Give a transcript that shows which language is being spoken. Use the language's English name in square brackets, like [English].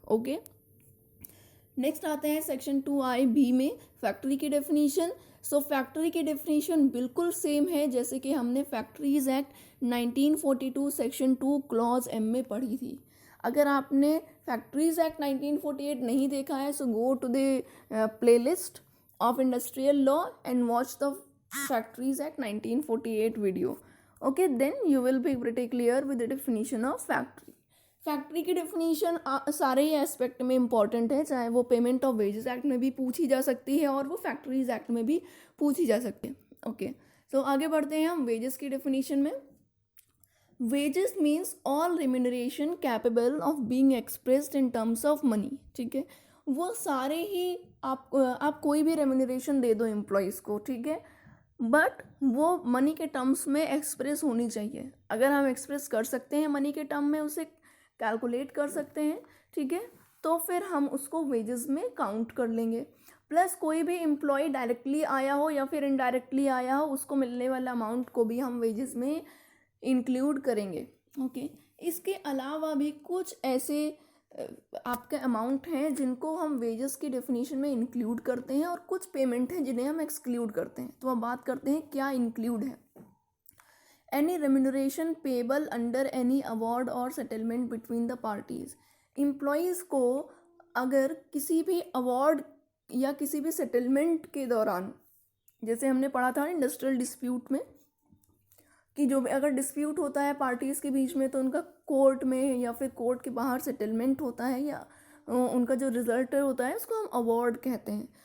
[Hindi] Okay, next आते हैं section 2IB में फैक्ट्री की डेफिनेशन। सो फैक्ट्री की डेफिनेशन बिल्कुल सेम है जैसे कि हमने factories act 1942 section 2 clause M में पढ़ी थी। अगर आपने फैक्ट्रीज एक्ट 1948 नहीं देखा है, [English] So go to the playlist of Industrial Law and watch the Factories Act 1948 video. Okay, then you will be pretty clear with the definition of factory. [Hindi] Factory की definition सारे ही एस्पेक्ट में इंपॉर्टेंट है, चाहे वो payment of wages act में भी पूछी जा सकती है और वो फैक्ट्रीज एक्ट में भी पूछी जा सकती है. [English] okay, so [Hindi] आगे बढ़ते हैं हम वेजेस की डेफिनेशन में. [English] Wages means all remuneration capable of being expressed in terms of money. [Hindi] ठीक है, वो सारे ही आप कोई भी रेम्यूनरेशन दे दो एम्प्लॉयज़ को, ठीक है, बट वो मनी के टर्म्स में एक्सप्रेस होनी चाहिए. अगर हम एक्सप्रेस कर सकते हैं मनी के टर्म में, उसे कैलकुलेट कर सकते हैं, ठीक है, तो फिर हम उसको वेजेस में काउंट कर लेंगे. प्लस कोई भी एम्प्लॉय डायरेक्टली आया हो या फिर इनडायरेक्टली आया हो, उसको मिलने वाला अमाउंट को भी हम वेजेस में इंक्लूड करेंगे. ओके, इसके अलावा भी कुछ ऐसे आपके अमाउंट हैं जिनको हम वेजेस की डेफिनेशन में इंक्लूड करते हैं और कुछ पेमेंट हैं जिन्हें हम एक्सक्लूड करते हैं. तो हम बात करते हैं क्या इंक्लूड है. [English] Any remuneration payable under any award or settlement between the parties. [Hindi] Employees को अगर किसी भी अवार्ड या किसी भी सेटलमेंट के दौरान, जैसे हमने पढ़ा था इंडस्ट्रियल डिस्प्यूट में, कि जो भी अगर डिस्प्यूट होता है पार्टीज़ के बीच में तो उनका कोर्ट में या फिर कोर्ट के बाहर सेटलमेंट होता है या उनका जो रिजल्ट होता है उसको हम अवार्ड कहते हैं.